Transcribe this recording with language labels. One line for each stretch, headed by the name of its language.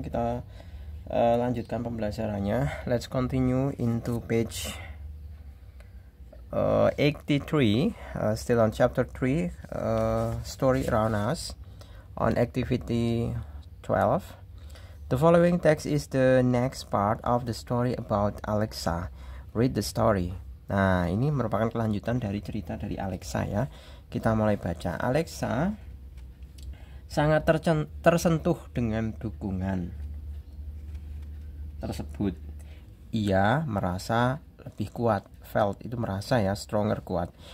Indonesian: Kita lanjutkan pembelajarannya.
English: Let's continue into page 83, still on chapter 3, story around us, on activity 12. The following text is the next part of the story about Alexa. Read the story.
Indonesian: Nah, ini merupakan kelanjutan dari cerita dari Alexa ya. Kita mulai baca. Alexa sangat tersentuh dengan dukungan tersebut. Ia merasa lebih kuat. Felt itu merasa ya, stronger, kuat.